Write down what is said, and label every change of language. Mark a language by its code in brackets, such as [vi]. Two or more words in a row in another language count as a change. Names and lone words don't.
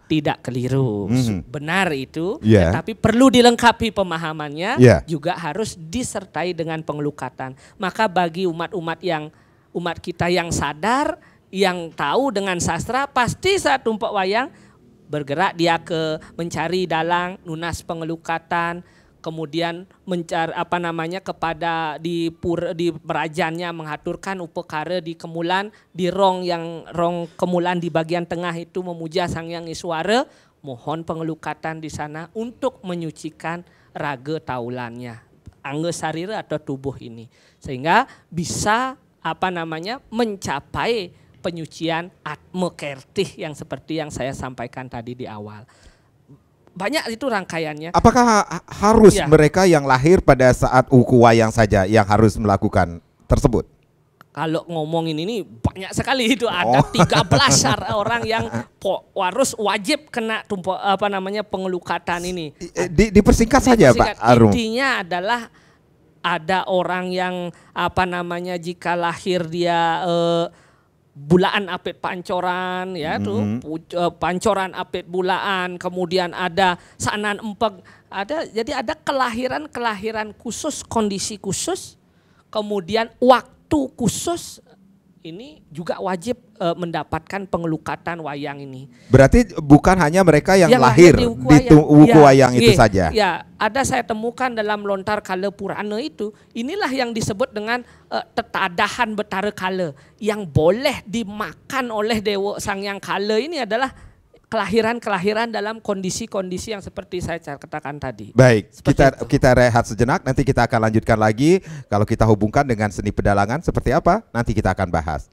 [id] Tidak keliru, benar itu. Yeah. Tapi perlu dilengkapi pemahamannya, juga harus disertai dengan pengelukatan. Maka bagi umat kita yang sadar, yang tahu dengan sastra, pasti saat tumpak wayang bergerak dia mencari dalang, nunas pengelukatan, kemudian mencari kepada di perajaannya mengaturkan upekara di kemulan, di rong kemulan di bagian tengah itu memuja Sangyang Iswara, mohon pengelukatan di sana untuk menyucikan raga taulannya, angga sarira atau tubuh ini, sehingga bisa mencapai penyucian atma kertih yang seperti yang saya sampaikan tadi di awal. Banyak itu rangkaiannya. Apakah harus mereka yang lahir pada saat uku wayang saja yang harus melakukan tersebut? Kalau ngomongin ini banyak sekali itu, ada 13 orang yang harus wajib kena pengelukatan ini. Dipersingkat saja Pak Arum. Intinya adalah ada orang yang jika lahir dia bulaan apit pancoran ya pancoran apit bulaan, kemudian ada sanan empeg, jadi ada kelahiran khusus, kondisi khusus, kemudian waktu khusus, ini juga wajib mendapatkan pengelukatan wayang ini. Berarti bukan hanya mereka yang lahir di wuku wayang itu saja. Ya, ada saya temukan dalam lontar kala Purana itu, inilah yang disebut dengan tetadahan betara kala, yang boleh dimakan oleh Dewa Sangyang Kala ini adalah kelahiran dalam kondisi-kondisi yang seperti saya katakan tadi. Baik, Seperti kita rehat sejenak, nanti kita akan lanjutkan lagi. Kalau kita hubungkan dengan seni pedalangan seperti apa, nanti kita akan bahas.